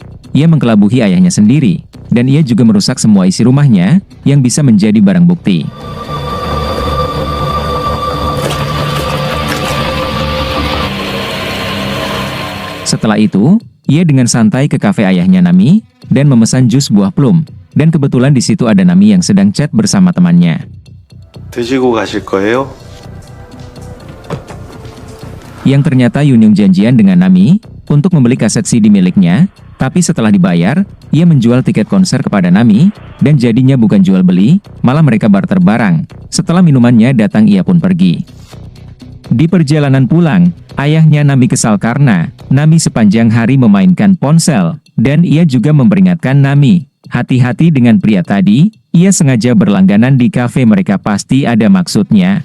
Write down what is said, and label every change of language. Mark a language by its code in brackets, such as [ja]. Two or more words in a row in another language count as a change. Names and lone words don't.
[id] Ia mengkelabuhi ayahnya sendiri, dan ia juga merusak semua isi rumahnya yang bisa menjadi barang bukti. Setelah itu, ia dengan santai ke kafe ayahnya Nami dan memesan jus buah plum. Dan kebetulan di situ ada Nami yang sedang chat bersama temannya. [ko] 드시고 가실 거예요? [id] Yang ternyata Yunyong janjian dengan Nami untuk membeli kaset CD miliknya, tapi setelah dibayar, ia menjual tiket konser kepada Nami, dan jadinya bukan jual beli, malah mereka barter barang. Setelah minumannya datang ia pun pergi. Di perjalanan pulang, ayahnya Nami kesal karena Nami sepanjang hari memainkan ponsel, dan ia juga memperingatkan Nami, hati-hati dengan pria tadi, ia sengaja berlangganan di kafe mereka pasti ada maksudnya.